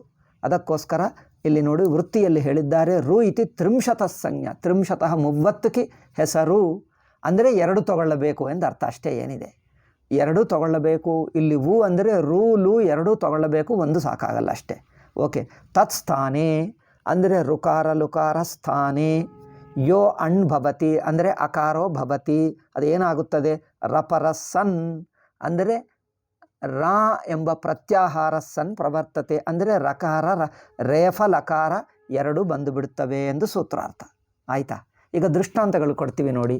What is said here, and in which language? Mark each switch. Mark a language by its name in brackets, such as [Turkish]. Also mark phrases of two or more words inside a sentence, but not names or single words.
[Kannada] ಅದಕ್ಕೋಸ್ಕರ ಇಲ್ಲಿ ನೋಡಿ ವೃತ್ತಿಯಲ್ಲಿ ಹೇಳಿದ್ದಾರೆ, [Sanskrit] ರು ಇತಿ ತ್ರಿಂಶತ ಸಂಜ್ಞಾ. [Kannada] ತ್ರಿಂಶತಃ 30ಕ್ಕೆ ಹೆಸರು ಅಂದರೆ 2 ತಗೊಳ್ಳಬೇಕು ಎಂದು ಅರ್ಥ, ಅಷ್ಟೇ. ಏನಿದೆ 2 ತಗೊಳ್ಳಬೇಕು. ಇಲ್ಲಿ ವು ಅಂದರೆ ರು ಲು 2 ತಗೊಳ್ಳಬೇಕು, 1 ಸಾಕಾಗಲ್ಲ ಅಷ್ಟೇ. ಓಕೆ. ತತ್ಸ್ಥಾನೆ ಅಂದರೆ [Sanskrit] ಋಕಾರ ಲುಕಾರ ಸ್ಥಾನೆ ಯೋ ಅಣ್ ಭವತಿ [Kannada] ಅಂದರೆ [Sanskrit] ಅಕಾರೋ ಭವತಿ, [Kannada] ಅದೇನಾಗುತ್ತದೆ [Sanskrit] ರಪರ ಸನ್ [Kannada] ಅಂದರೆ ರಾ ಎಂಬ ಪ್ರತ್ಯಾಹಾರ [Sanskrit] ಸನ್ ಪ್ರವರ್ತತೆ, [Kannada] ಅಂದರೆ ರಕಾರ ರೇಫ ಲಕಾರ 2 ಬಂದು ಬಿಡುತ್ತವೆ ಎಂದು ಸೂತ್ರಾರ್ಥ. ಆಯಿತಾ. ಈಗ ದೃಷ್ಟಾಂತಗಳು ಕೊಡ್ತೀವಿ ನೋಡಿ.